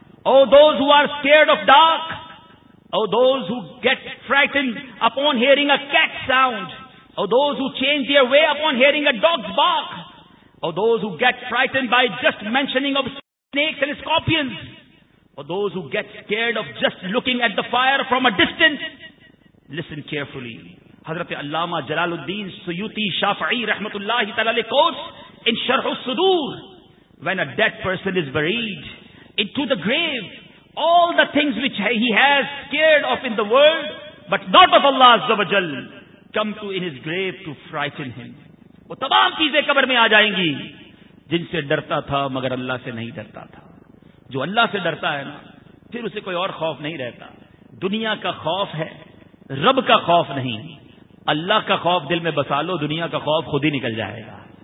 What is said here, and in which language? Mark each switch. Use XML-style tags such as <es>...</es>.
<en>Or those who are scared of dark, or those who get frightened upon hearing a cat sound, or those who change their way upon hearing a dog's bark, or those who get frightened by just mentioning of snakes and scorpions, or those who get scared of just looking at the fire from a distance, listen carefully, حضرت علامہ جلال الدین سیوطی شافعی رحمۃ اللہ تعالی quotes in شرح الصدور, when a dead person is buried into the grave, all the things which he has scared of in the world but not of Allah azza wa jal come to in his grave to frighten him.</en> <ur>وہ تمام چیزیں قبر میں آ جائیں گی جن سے ڈرتا تھا مگر اللہ سے نہیں ڈرتا تھا. جو اللہ سے ڈرتا ہے نا پھر اسے کوئی اور خوف نہیں رہتا. دنیا کا خوف ہے رب کا خوف نہیں. اللہ کا خوف دل میں بسا لو, دنیا کا خوف خود ہی نکل جائے گا.</ur>